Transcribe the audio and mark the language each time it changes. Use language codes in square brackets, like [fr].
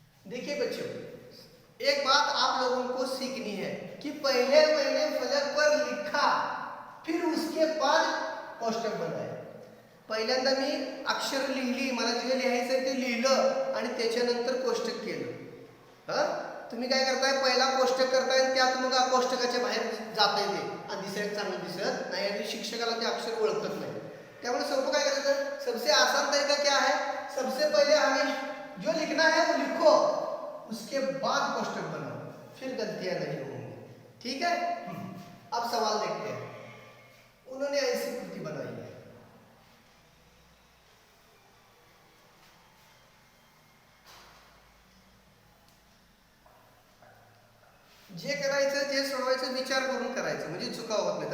[hi] देखिए बच्चों, एक बात आप लोगों को सीखनी है कि पहले मैंने फलक पर लिखा, फिर उसके बाद कोष्टक बनाए। [mr] पहिल्यांदा मी अक्षर लिहिली, मला जे लिहायचं ते लिहिलं आणि त्याच्यानंतर कोष्टक केलं। हा, तुम्ही काय करताय, पहिला कोष्टक करताय आणि त्यात मग कोष्टकाच्या बाहेर जाताय ते आणि दिसायला चांगलं दिसत नाही आणि शिक्षकाला ते अक्षर ओळखत नाही। त्यामुळे सोपं काय करायचं, [hi] सबसे आसान तरीका क्या है, सबसे पहले हमें जो लिखना है वो लिखो, उसके बाद कोष्टक बनाओ, फिर गलतियां नहीं होंगी। ठीक है, अब सवाल देखते हैं। उन्होंने ऐसी कृति बनाई है, [mr] जे करायचं जे सोडवायचं विचार करून करायचं, म्हणजे चुका होत नाहीत।